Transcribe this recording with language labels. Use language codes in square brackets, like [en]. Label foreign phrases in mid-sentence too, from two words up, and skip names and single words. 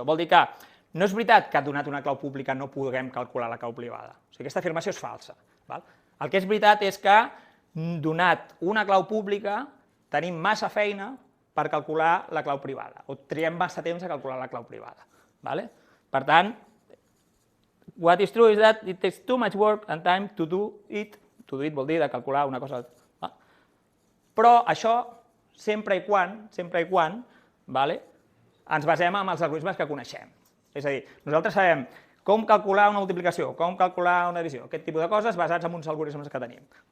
[ca] Vol dir que no és veritat que donat una clau pública no puguem calcular la clau privada. O sigui, aquesta afirmació és falsa. El que és veritat és que donat una clau pública tenim massa feina per calcular la clau privada, o triem massa temps a calcular la clau privada. Per tant, [en] what is true is that it takes too much work and time to do it [ca] vol dir de calcular una cosa. Però això sempre i quan ens basem en els algoritmes que coneixem. És a dir, nosaltres sabem com calcular una multiplicació, com calcular una divisió, aquest tipus de coses basats en uns algoritmes que tenim.